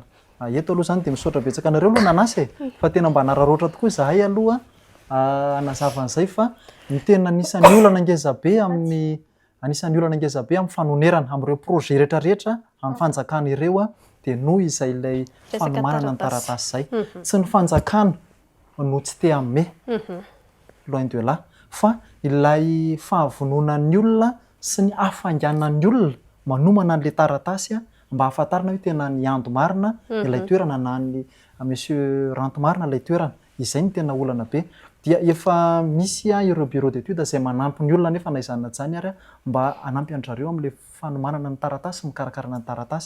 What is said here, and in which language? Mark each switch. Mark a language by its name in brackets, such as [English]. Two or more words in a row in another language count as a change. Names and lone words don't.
[Malagasy] Eto aloha zany dia misaotra betsaka anareo aloha nanasy fa tena mba nararoatra tokoa izahay aloha anazava an'izay fa ny tena anisan'ny olana ngeza be amin'ny fanomerana amin'ireo projet rehetrarehetra amin'ny fanjakana ireo dia noho izay ilay fanomanana ny taratasy izay. Tsy ny fanjakana no tsy te [French] hamme loin de là [Malagasy] fa ilay fahavononan'ny olona sy ny hafainganan'ny olona manomana an'ilay taratasy mba hahafantarana hoe tena ny ando marina ilay toerana na ny monsieur Ranto marina ilay toerana. Izay ny tena olana be. Dia efa misy ireo [French] bureau d'étude [Malagasy] izay manampy ny olona nefa na izany zany ary mba hanampy an'zareo amin'ilay fanomanana ny taratasy, mikarakarana ny taratasy.